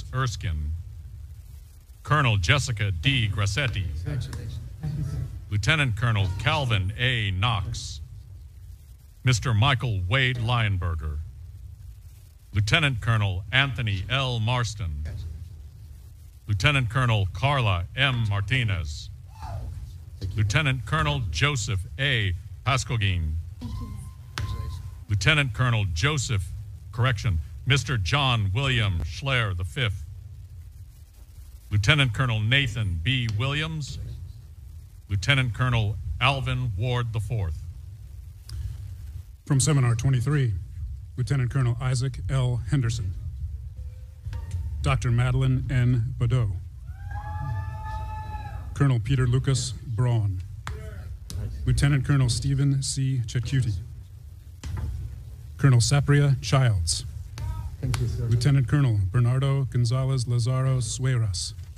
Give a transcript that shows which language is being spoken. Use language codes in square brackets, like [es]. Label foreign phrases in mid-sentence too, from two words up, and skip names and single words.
[en] Erskine, Colonel Jessica D. Grassetti, Lieutenant Colonel Calvin A. Knox, Mr. Michael Wade Lionberger, Lieutenant Colonel Anthony L. Marston, Lieutenant Colonel Carla M. Martinez, Lieutenant Colonel Joseph A. Pascogin, Lieutenant Colonel Mr. John William Schleyer V. Lieutenant Colonel Nathan B. Williams. Lieutenant Colonel Alvin Ward IV. From Seminar 23, Lieutenant Colonel Isaac L. Henderson. Dr. Madeline N. Badeau. Colonel Peter Lucas Braun. Lieutenant Colonel Stephen C. Chetcuti. Colonel Sapria Childs. Lieutenant Colonel Bernardo Gonzalez Lazaro Sueras.